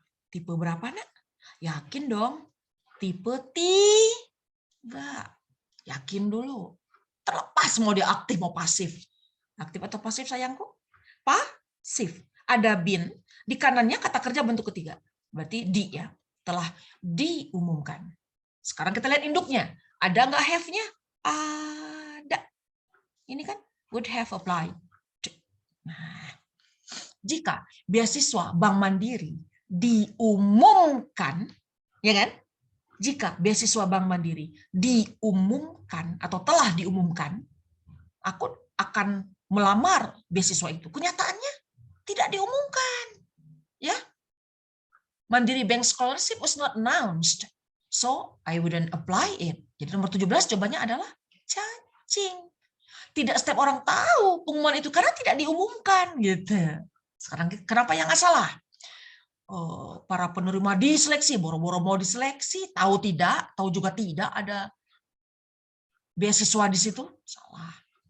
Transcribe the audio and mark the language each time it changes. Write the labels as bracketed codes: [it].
[id] Tipe berapa, nak? Yakin dong. Tipe 3. Yakin dulu. Terlepas mau dia aktif mau pasif. Aktif atau pasif sayangku? Pasif. Ada been. Di kanannya kata kerja bentuk ketiga. Berarti di ya. Telah diumumkan. Sekarang kita lihat induknya. Ada nggak have-nya? Ada. Ini kan would have applied. Nah, jika beasiswa Bank Mandiri diumumkan, ya kan? Jika beasiswa Bank Mandiri diumumkan atau telah diumumkan, aku akan melamar beasiswa itu. Kenyataannya tidak diumumkan. Ya. [en] Mandiri Bank Scholarship was not announced. So, I wouldn't apply it. [id] Jadi nomor 17 jawabannya adalah cacing. Tidak setiap orang tahu pengumuman itu karena tidak diumumkan gitu. Sekarang kenapa yang nggak salah? Para penerima diseleksi, boro-boro mau diseleksi, tahu juga tidak ada beasiswa di situ, salah.